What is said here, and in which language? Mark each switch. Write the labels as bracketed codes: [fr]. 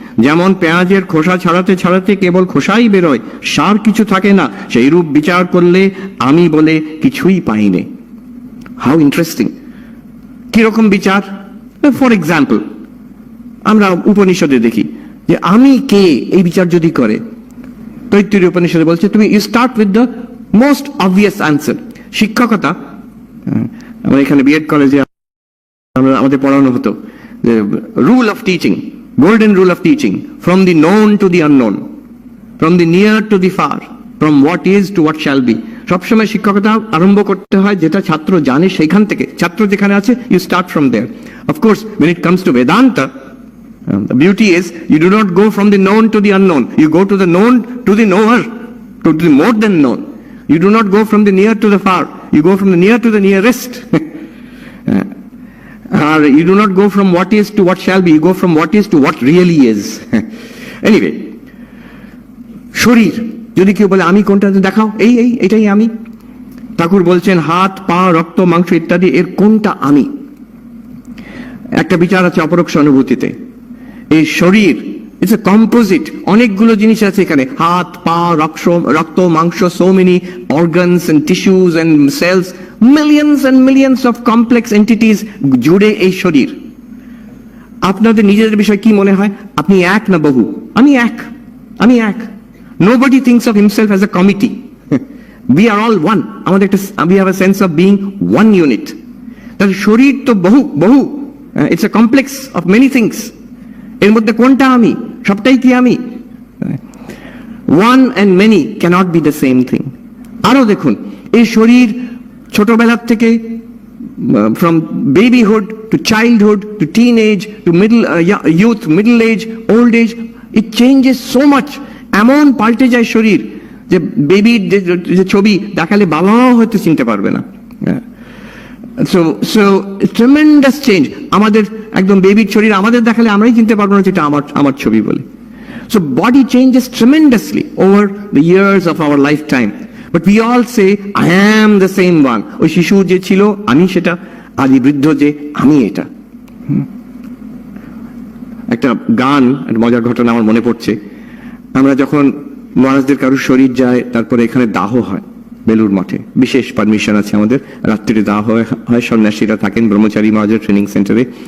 [bn] যেমন পেঁয়াজের খোসা ছাড়াতে ছাড়াতে কেবল খোসাই বেরোয়, সার কিছু থাকে না, সেই রূপ বিচার করলে আমি বলে কিছুই পাইনি। [en] How interesting! [bn] কিরকম বিচার? [en] for example, [bn] আমরা উপনিষদে দেখি যে আমি কে, এই বিচার যদি করে, তৈত্তিরীয় উপনিষদে বলছে তুমি [en] You start with the most obvious answer. [bn] শিক্ষকতা, আমরা এখানে বিএড কলেজে আমাদের পড়ানো হতো [en] Rule of teaching, golden rule of teaching, from the known to the unknown, from the near to the far, from what is to what shall be. [bn] সবসময় শিক্ষকতা আরম্ভ করতে হয় যেটা ছাত্র জানে সেইখান থেকে, ছাত্র যেখানে আছে [en] you start from there. Of course, when it comes to Vedanta, the beauty is you do not go from the known to the unknown, you go to the known to the knower, to the more than known. You do not go from the near to the far, you go from the near to the nearest. You do not go from what is to what shall be, you go from what is to what really is. Anyway, [bn] শরীর, যদি কেউ বলে আমি কোনটা, দেখাও, এটাই আমি। ঠাকুর বলছেন হাত, পা, রক্ত, মাংস ইত্যাদি এর কোনটা আমি? একটা বিচার আছে অপরোক্ষ অনুভূতিতে। এই শরীর [en] it's a composite, [bn] অনেকগুলো জিনিস আছে এখানে, হাত, পা, রক্ত, মাংস, [en] so many organs and tissues and cells, millions and millions of complex entities [bn] জুড়ে এই শরীর। আপনাদের নিজেদের বিষয় কি মনে হয়? আপনি এক না বহু? আমি এক। [en] Nobody thinks of himself as a committee. We are all one. [bn] আমাদের একটা, [en] we have a sense of being one unit. [bn] তাহলে শরীর তো বহু, [en] it's a complex of many things. [bn] এর মধ্যে কোনটা আমি? সবটাই কি আমি? [en] One and many cannot be the same thing. [bn] আরো দেখুন, এই শরীর ছোটবেলার থেকে [en] from babyhood to childhood to teenage to youth, middle age, old age, it changes so much. [bn] এমন পাল্টে যায় শরীর যে বেবির যে ছবি দেখালে বাবাও হয়তো চিনতে পারবে না। [en] So tremendous change. [bn] আমাদের একদম বেবির শরীর আমাদের দেখালে আমরাই চিনতে পারবো না যেটা আমার ছবি বলে। [en] So body changes tremendously over the years of our lifetime. But we all say, I am the same one. [bn] ওই শিশু যে ছিল আমি সেটা, আদি বৃদ্ধ যে আমি এটা। একটা গান, একটা মজার ঘটনা আমার মনে পড়ছে। আমরা যখন মহারাজদের কারোর শরীর যায়, তারপরে এখানে দাহ হয় বেলুর মঠে, বিশেষ পারমিশন আছে আমাদের, রাত্রিরে দাহ হয়, সন্ন্যাসীরা থাকেন ব্রহ্মচারী মহারাজের ট্রেনিং সেন্টারে।